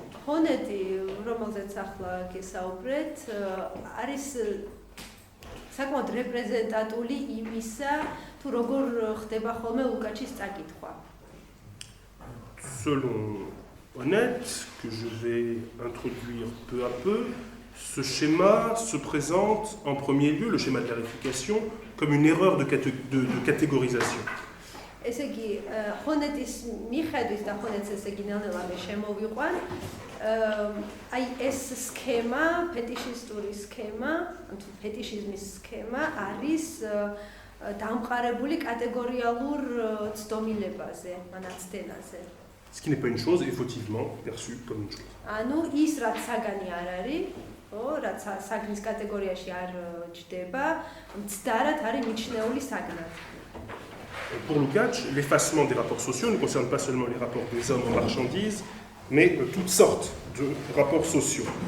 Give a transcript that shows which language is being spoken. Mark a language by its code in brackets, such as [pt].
[ka] ჰონეტი, რომელზეც ახლა გესაუბრეთ, არის საკმაოდ რეპრეზენტატული იმისა, თუ როგორ ხდება ხოლმე ლუკაჩის წაკითხვა. [fr] Selon Honnête, que je vais introduire peu à peu, ce schéma se présente en premier lieu, le schéma de la réification, comme une erreur de catégorisation. [ka] ესე იგი, ჰონეტის მიხედვით და ჰონეტს ესე იგი ნელ-ნელა მე შემოვიყვან, აი ეს სქემა, ფეტიშისტური სქემა, ანუ ფეტიშიზმის სქემა არის დამყარებული კატეგორიალურ ცდომილებაზე, ანაცდენაზე. [fr] Ce qui n'est pas une chose est fautivement perçu comme une chose. [ka] ანუ ის რაც საგანი არ არის, რაც საგნის კატეგორიაში არ ჯდება, მცდარად არის მიჩნეული საგნად. [fr] Pour Lukács, l'effacement des rapports sociaux ne concerne pas seulement les rapports des hommes en marchandises, mais toutes sortes de rapports sociaux.